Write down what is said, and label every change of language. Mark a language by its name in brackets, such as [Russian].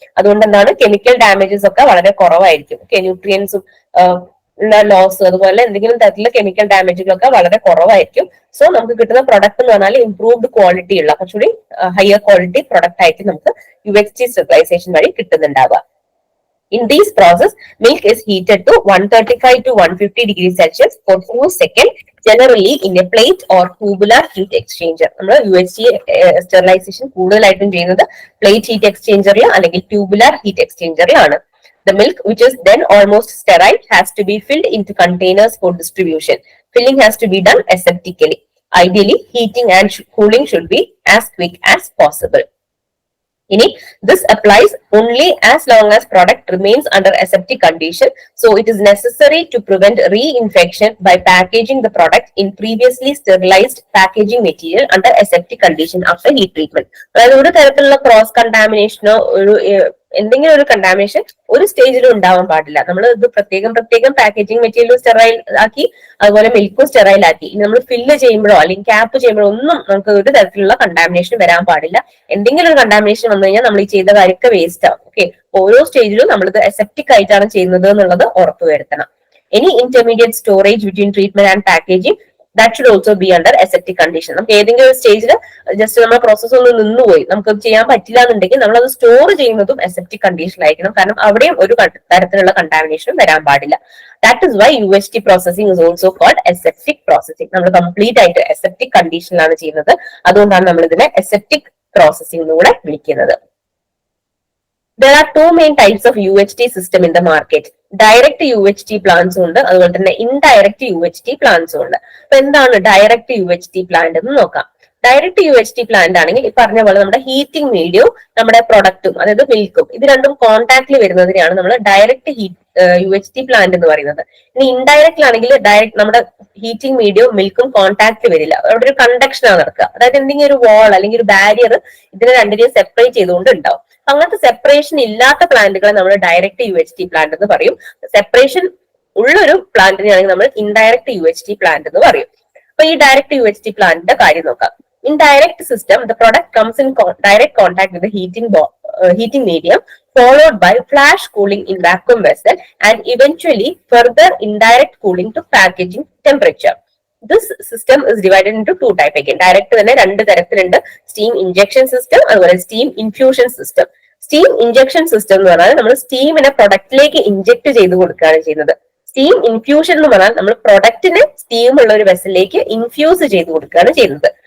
[Malayalam] അതുകൊണ്ട് എന്താണ് chemical damages ഒക്കെ വളരെ കുറവായിരിക്കും. ഓക്കെ, ന്യൂട്രിയൻസും ലോസ് അതുപോലെ എന്തെങ്കിലും തരത്തിലുള്ള കെമിക്കൽ ഡാമേജുകളൊക്കെ വളരെ കുറവായിരിക്കും. സോ നമുക്ക് കിട്ടുന്ന പ്രൊഡക്റ്റ് എന്ന് പറഞ്ഞാൽ ഇംപ്രൂവ്ഡ് ക്വാളിറ്റി ഉള്ള കുറച്ചുകൂടി ഹയർ ക്വാളിറ്റി പ്രൊഡക്റ്റ് ആയിട്ട് നമുക്ക് UHT സ്റ്റെറിലൈസേഷൻ വഴി കിട്ടുന്നുണ്ടാവുക. [English] In this process, milk is heated to 135 to 150 degrees Celsius for 4 seconds, generally in a plate or tubular heat exchanger. [Malayalam] നമ്മൾ UHT സ്റ്റെറിലൈസേഷൻ കൂടുതലായിട്ടും ചെയ്യുന്നത് പ്ലേറ്റ് ഹീറ്റ് എക്സ്ചേഞ്ചറിൽ അല്ലെങ്കിൽ tubular heat എക്സ്ചേഞ്ചറിലാണ്. [English] The milk, which is then almost sterile, has to be filled into containers for distribution. Filling has to be done aseptically. Ideally, heating and cooling should be as quick as possible. This applies only as long as product remains under aseptic condition. So it is necessary to prevent reinfection by packaging the product in previously sterilized packaging material under aseptic condition after heat treatment. [Malayalam] അതായത് ഒരു തരത്തിലുള്ള cross കണ്ടാമിനേഷനോ എന്തെങ്കിലും ഒരു contamination ഒരു സ്റ്റേജിലും ഉണ്ടാവാൻ പാടില്ല. നമ്മൾ ഇത് പ്രത്യേകം പാക്കേജിംഗ് മെറ്റീരിയൽ സ്റ്റെറൈൽ ആക്കി അതുപോലെ മിൽക്കും സ്റ്റെറൈൽ ആക്കി നമ്മൾ ഫില്ല് ചെയ്യുമ്പോഴോ അല്ലെങ്കിൽ ക്യാപ്പ് ചെയ്യുമ്പോഴോ ഒന്നും നമുക്ക് ഒരു തരത്തിലുള്ള കണ്ടാമിനേഷൻ വരാൻ പാടില്ല. എന്തെങ്കിലും ഒരു കണ്ടാമിനേഷൻ വന്നു കഴിഞ്ഞാൽ നമ്മൾ ഈ ചെയ്ത കാര്യമൊക്കെ വേസ്റ്റ് ആവും. ഓക്കെ, ഓരോ സ്റ്റേജിലും നമ്മളിത് അസെപ്റ്റിക് ആയിട്ടാണ് ചെയ്യുന്നത് എന്നുള്ളത് ഉറപ്പുവരുത്തണം. [English] Any intermediate storage between treatment and packaging, that should also be under aseptic condition. [Malayalam] നമുക്ക് ഏതെങ്കിലും ഒരു സ്റ്റേജിൽ ജസ്റ്റ് നമ്മുടെ പ്രോസസ് ഒന്ന് നിന്നുപോയി നമുക്ക് ചെയ്യാൻ പറ്റില്ല എന്നുണ്ടെങ്കിൽ നമ്മൾ അത് സ്റ്റോർ ചെയ്യുന്നതും അസെപ്റ്റിക് കണ്ടീഷനിലായിരിക്കണം. കാരണം അവിടെയും ഒരു തരത്തിലുള്ള കണ്ടാമിനേഷൻ വരാൻ പാടില്ല. [English] That is why UHT processing is also called aseptic processing. [Malayalam] നമ്മൾ കംപ്ലീറ്റ് ആയിട്ട് അസെപ്റ്റിക് കണ്ടീഷനിലാണ് ചെയ്യുന്നത്. അതുകൊണ്ടാണ് നമ്മൾ ഇതിനെ അസെപ്റ്റിക് പ്രോസസിംഗ് കൂടെ വിളിക്കുന്നത്. [English] There are two main types of UHT system in the market. [Malayalam] Direct UHT plants ഉണ്ട്, അതുപോലെ തന്നെ ഇൻഡയറക്റ്റ് UHT plants ഉണ്ട്. അപ്പൊ എന്താണ് ഡയറക്റ്റ് UHT പ്ലാന്റ് എന്ന് നോക്കാം. ഡയറക്റ്റ് UHT പ്ലാന്റ് ആണെങ്കിൽ ഈ പറഞ്ഞ പോലെ നമ്മുടെ ഹീറ്റിംഗ് മീഡിയവും നമ്മുടെ പ്രൊഡക്റ്റും അതായത് മിൽക്കും ഇത് രണ്ടും കോൺടാക്റ്റിൽ വരുന്നതിനെയാണ് നമ്മൾ ഡയറക്റ്റ് UHT പ്ലാന്റ് എന്ന് പറയുന്നത്. ഇനി ഇൻഡയറക്റ്റിലാണെങ്കിൽ ഡയറക്റ്റ് നമ്മുടെ ഹീറ്റിംഗ് മീഡിയവും മിൽക്കും കോൺടാക്റ്റിൽ വരില്ല, അവിടെ ഒരു കണ്ടക്ഷൻ ആണ് നടക്കുക. അതായത് എന്തെങ്കിലും ഒരു വാൾ അല്ലെങ്കിൽ ഒരു ബാരിയർ ഇതിനെ രണ്ടിനെയും സെപ്പറേറ്റ് ചെയ്തുകൊണ്ട് ഉണ്ടാവും. അങ്ങനത്തെ സെപ്പറേഷൻ ഇല്ലാത്ത പ്ലാന്റുകളെ നമ്മൾ ഡയറക്റ്റ് UHT പ്ലാന്റ് എന്ന് പറയും. സെപ്പറേഷൻ ഉള്ളൊരു പ്ലാന്റിനെയാണെങ്കിൽ നമ്മൾ ഇൻഡയറക്റ്റ് UHT പ്ലാന്റ് എന്ന് പറയും. അപ്പൊ ഈ ഡയറക്റ്റ് UHT പ്ലാന്റിന്റെ കാര്യം നോക്കാം. [English] In direct system, the product comes in direct contact with the heating medium, followed by flash cooling in vacuum vessel, and eventually further indirect cooling to packaging temperature. This system is divided into two types again. [Malayalam] Direct തന്നെ രണ്ട് തരത്തിലുണ്ട്. Steam injection system അതുപോലെ steam infusion system. Steam injection system എന്ന് പറഞ്ഞാൽ നമ്മൾ സ്റ്റീമിനെ പ്രൊഡക്റ്റിലേക്ക് inject ചെയ്ത് കൊടുക്കുകയാണ് ചെയ്യുന്നത്. സ്റ്റീം ഇൻഫ്യൂഷൻ എന്ന് പറഞ്ഞാൽ നമ്മൾ പ്രൊഡക്റ്റിനെ സ്റ്റീം ഉള്ള ഒരു വെസലിലേക്ക് ഇൻഫ്യൂസ് ചെയ്ത് കൊടുക്കുകയാണ് ചെയ്യുന്നത്.